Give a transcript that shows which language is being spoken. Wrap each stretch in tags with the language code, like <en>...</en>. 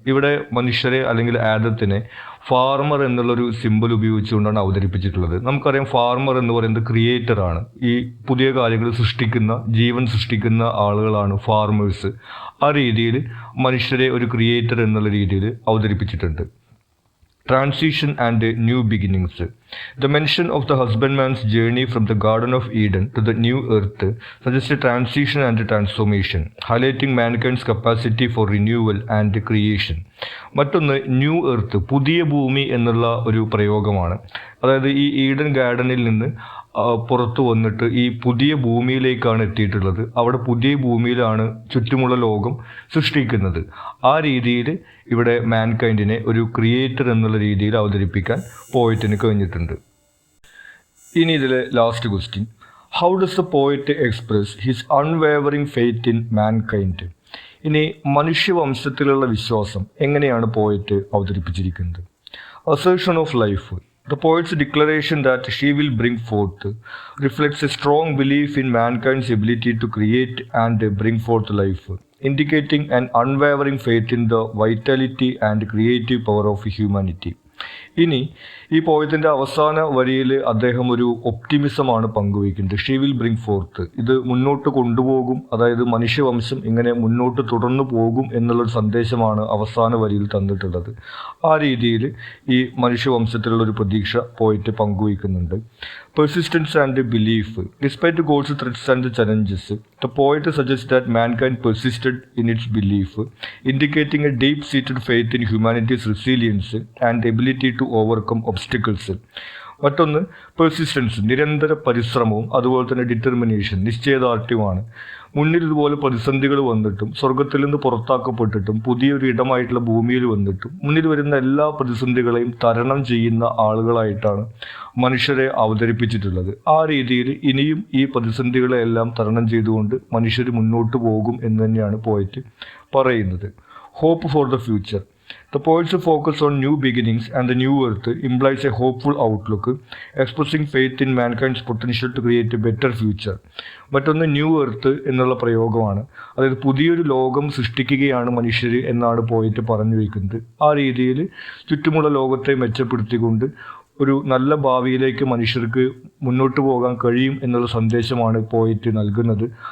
<ml>ഇവിടെ മനുഷ്യരെ അല്ലെങ്കിൽ ആദത്തിനെ ഫാർമർ എന്നുള്ളൊരു സിമ്പൽ ഉപയോഗിച്ചുകൊണ്ടാണ് അവതരിപ്പിച്ചിട്ടുള്ളത്. നമുക്കറിയാം ഫാർമർ എന്ന് പറയുന്നത് ക്രിയേറ്ററാണ്. ഈ പുതിയ കാര്യങ്ങൾ സൃഷ്ടിക്കുന്ന, ജീവൻ സൃഷ്ടിക്കുന്ന ആളുകളാണ് ഫാർമേഴ്സ്. ആ രീതിയിൽ മനുഷ്യരെ ഒരു ക്രിയേറ്റർ എന്നുള്ള രീതിയിൽ അവതരിപ്പിച്ചിട്ടുണ്ട്.</ml> <en>Transition and new beginnings. The mention of the husbandman's journey from the Garden of Eden to the new earth suggests a transition and a transformation, highlighting mankind's capacity for renewal and creation.</en> <ml>മറ്റൊന്ന് new earth, പുതിയ ഭൂമി എന്നുള്ള ഒരു പ്രയോഗമാണ്. അതായത് ഈ ഈഡൻ ഗാർഡനിൽ നിന്ന് പുറത്തു വന്നിട്ട് ഈ പുതിയ ഭൂമിയിലേക്കാണ് എത്തിയിട്ടുള്ളത്. അവിടെ പുതിയ ഭൂമിയിലാണ് ചുറ്റുമുള്ള ലോകം സൃഷ്ടിക്കുന്നത്. ആ രീതിയിൽ ഇവിടെ മാൻകൈൻഡിനെ ഒരു ക്രിയേറ്റർ എന്നുള്ള രീതിയിൽ അവതരിപ്പിക്കാൻ പോയറ്റിന് കഴിഞ്ഞിട്ടുണ്ട്. ഇനി ഇതിലെ</ml> <en>Last question, how does the poet express his unwavering faith in mankind?</en> <ml>ഇനി മനുഷ്യവംശത്തിലുള്ള വിശ്വാസം എങ്ങനെയാണ് പോയറ്റ് അവതരിപ്പിച്ചിരിക്കുന്നത്?</ml> <en>Assertion of life. The poet's declaration that she will bring forth reflects a strong belief in mankind's ability to create and bring forth life, indicating an unwavering faith in the vitality and creative power of humanity.</en> <ml>ഇനി ഈ പോയത്തിൻ്റെ അവസാന വരിയിൽ അദ്ദേഹം ഒരു ഒപ്റ്റിമിസമാണ് പങ്കുവയ്ക്കുന്നത്.</ml> <en>she will bring forth,</en> <ml>ഇത് മുന്നോട്ട് കൊണ്ടുപോകും, അതായത് മനുഷ്യവംശം ഇങ്ങനെ മുന്നോട്ട് തുടർന്നു പോകും എന്നുള്ളൊരു സന്ദേശമാണ് അവസാന വരിയിൽ തന്നിട്ടുള്ളത്. ആ രീതിയിൽ ഈ മനുഷ്യവംശത്തിലുള്ളൊരു പ്രതീക്ഷ പോയിട്ട് പങ്കുവയ്ക്കുന്നുണ്ട്.</ml> <en>Persistence and belief. Despite god's threats and challenges, the poet suggest that mankind persisted in its belief, indicating a deep seated faith in humanity's resilience and ability to overcome obstacles.</en> <ml>മറ്റൊന്ന് പെർസിസ്റ്റൻസ്, നിരന്തര പരിശ്രമവും അതുപോലെ തന്നെ ഡിറ്റർമിനേഷൻ, നിശ്ചയദാർഢ്യമാണ്. മുന്നിൽ ഇതുപോലെ പ്രതിസന്ധികൾ വന്നിട്ടും സ്വർഗത്തിൽ നിന്ന് പുറത്താക്കപ്പെട്ടിട്ടും പുതിയൊരു ഇടമായിട്ടുള്ള ഭൂമിയിൽ വന്നിട്ടും മുന്നിൽ വരുന്ന എല്ലാ പ്രതിസന്ധികളെയും തരണം ചെയ്യുന്ന ആളുകളായിട്ടാണ് മനുഷ്യരെ അവതരിപ്പിച്ചിട്ടുള്ളത്. ആ രീതിയിൽ ഇനിയും ഈ പ്രതിസന്ധികളെല്ലാം തരണം ചെയ്തുകൊണ്ട് മനുഷ്യർ മുന്നോട്ട് പോകും എന്ന് തന്നെയാണ് പോയറ്റ് പറയുന്നത്.</ml> <en>Hope for the future. The poet's focus on new beginnings and the new earth implies a hopeful outlook, expressing faith in mankind's potential to create a better future.</en> <ml>മറ്റൊന്ന് ന്യൂ എർത്ത് എന്നുള്ള പ്രയോഗമാണ്. അതായത് പുതിയൊരു ലോകം സൃഷ്ടിക്കുകയാണ് മനുഷ്യർ എന്നാണ് പോയിട്ട് പറഞ്ഞു വയ്ക്കുന്നത്. ആ രീതിയിൽ ചുറ്റുമുള്ള ലോകത്തെ മെച്ചപ്പെടുത്തിക്കൊണ്ട് ഒരു നല്ല ഭാവിയിലേക്ക് മനുഷ്യർക്ക് മുന്നോട്ട് പോകാൻ കഴിയും എന്നുള്ള സന്ദേശമാണ് പോയിട്ട് നൽകുന്നത്.</ml>